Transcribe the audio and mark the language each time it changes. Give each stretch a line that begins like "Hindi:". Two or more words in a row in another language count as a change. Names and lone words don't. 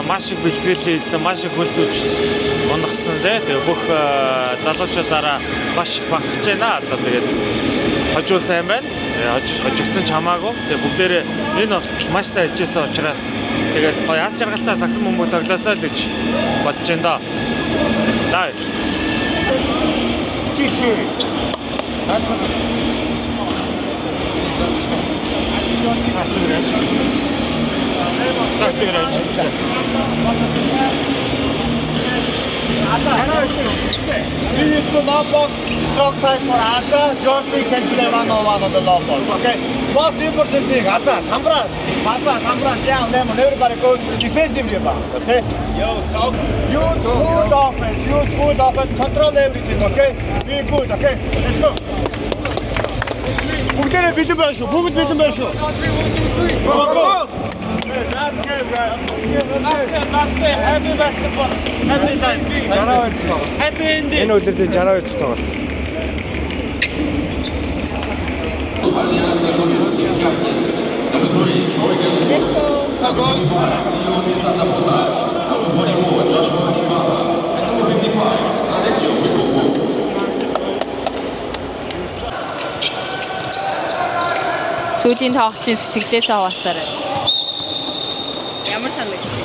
Mongolian: Маш их бэлтгэл хийсэн, маш их хөлс үж унгасан тэгээ бүх залуучуудаараа маш их багтж байна. Одоо тэгээд хожуул сайн байна. Хожигдсон ч хамаагүй. Тэгээ бүгдээрээ энэ болтол маш сайн хичээсэн учраас тэгээд гоё аз жаргалтай сагсан бөмбөг тоглосоо л гэж бодож байна доо. За. Чичи.
English: We need to lob ball, strong side for Asa. Jordan can play one-on-one on the lob ball. Okay. Most important thing, Asa, Samras, down them, and everybody goes to defensive rebound. Okay. Use good offense, control everything. Okay. Be good. Okay. Let's go.
Mongolian: Бүгдээрээ бэлэн байна шүү. Бүгд бэлэн байна шүү.
English: Go. Last game, guys. Last game. Happy basketball. Happy life.
Mongolian: 62 дахь тоглолт.
English: Happy ending.
Mongolian: Энэ үлрэлийн 62 дахь тоглолт.
English: Let's go.
Mongolian: Сүүлийн тоглолтын сэтгэлээсээ хаваалцаарай. Ямар санагдав?